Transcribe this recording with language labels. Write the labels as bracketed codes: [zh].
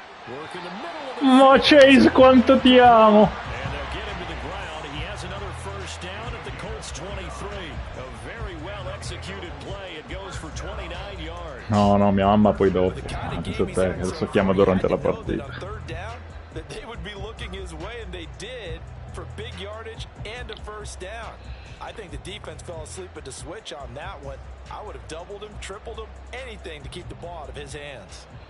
[en] Work in the middle of the [it] Ma Chase, quanto ti amo! [en] and they'll get him to the ground. He has another 1st down at the Colts 23. A very well executed play. It goes for 29 yards. [it] No, no, mia mamma poi dopo. Pensa a te, adesso chiama durante la partita. [en] That they would be looking his way, and they did, for big yardage and a 1st down. I think the defense fell asleep at the switch on that one. I would have doubled him, tripled him, anything to keep the ball out of his hands.